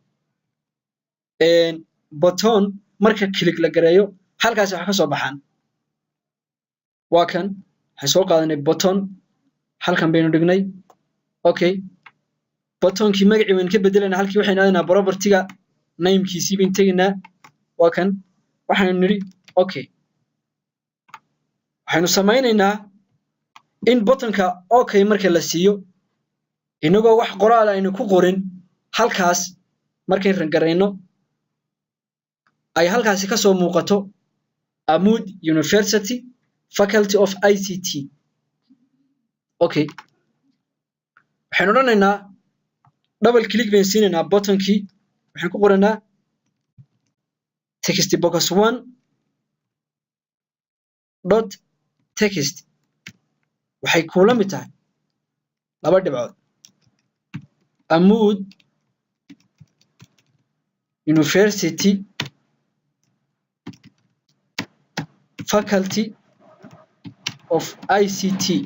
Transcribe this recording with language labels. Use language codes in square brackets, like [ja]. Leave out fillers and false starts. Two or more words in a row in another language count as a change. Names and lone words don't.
[so] button marka click la gareeyo halkaas waxa ka soo baxaan waa kan waxaan soo qaadanay button halkan baynu dhignay okay button-kii magacii waynu ka bedelanaa halkii waxaynu aadaynaa property-ga name-kiisii baynu tegaynaa waa kan waxaynu nidhi okay waxaynu samaynaynaa in button-ka okay marka la siiyo inagoo wax qoraal aynu ku qorin halkaas markay rangareyno ay halkaasi ka soo muuqato Amud University Faculty of ICT. Okay, waxaan odhanaynaa [en] double click [so] baan siinaynaa buttonkii, waxaan ku qoranaa [en] text box 1 dot text. [so] waxay kula mid tahay laba dhibcood Amud University Faculty of ICT.